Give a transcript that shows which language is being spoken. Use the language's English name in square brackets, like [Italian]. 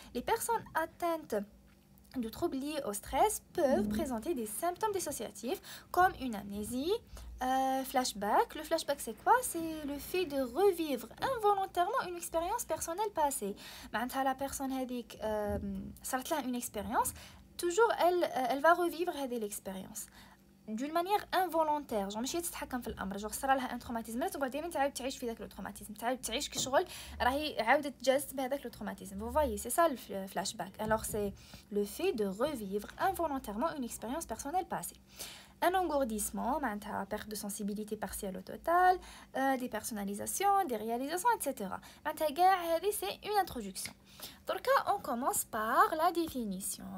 [French] Les personnes atteintes de troubles liés au stress peuvent présenter des symptômes dissociatifs comme une amnésie, flashback. Le flashback c'est quoi? C'est le fait de revivre involontairement une expérience personnelle passée. [Arabic] معناتها [French] la personne [Arabic] هذيك صارت لها [French] une expérience, toujours elle va revivre هذه l'expérience d'une manière involontaire. [Arabic] genre ماشي تتحكم في الامر, genre صرا لها ان تروماتيزم لا تقعد دائما تعاود تعيش في ذاك لو تروماتيزم, تعاود تعيش كشغل راهي عاودت تجاز بهذاك لو تروماتيزم. [French] vous voyez, c'est ça le flashback. alors c'est le fait de revivre involontairement une expérience personnelle passée. Un engourdissement, perte de sensibilité partielle au total, dépersonnalisation, déréalisation, etc. C'est une introduction. Donc là, on commence par la définition.